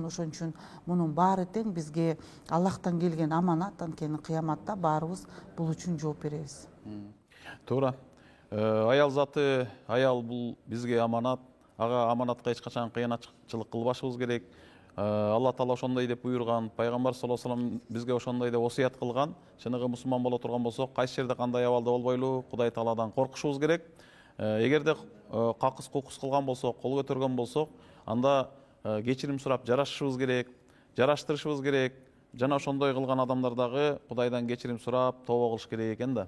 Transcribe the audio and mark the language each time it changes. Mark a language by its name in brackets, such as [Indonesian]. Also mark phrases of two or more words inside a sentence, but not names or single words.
[Kyrgyz] Ошон үчүн мунун баары тең бизге Аллахтан келген аманат. Анткени кыяматта баарыбыз бул үчүн жооп беребиз. Туура. Аял заты, аял бул бизге аманат. Ага аманатка эч качан кыянатчылык кылбашыбыз керек. Алла Таала ошондой деп буйрган, пайгамбар [Arabic] صلى الله عليه وسلم [Kyrgyz] бизге ошондой деп осуят кылган. Чыныгы мусулман боло турган болсок, кайсы жерде кандай абалда болбойлу, Кудай Тааладан коркушубуз керек. Эгерде какыс кукус кылган болсок, кол көтөргөн болсок, анда кечирим сурап жарашышыбыз керек, жараштырышыбыз керек. Жана ошондой кылган адамдар дагы Кудайдан кечирим сурап, тоба кылыш керек экен да.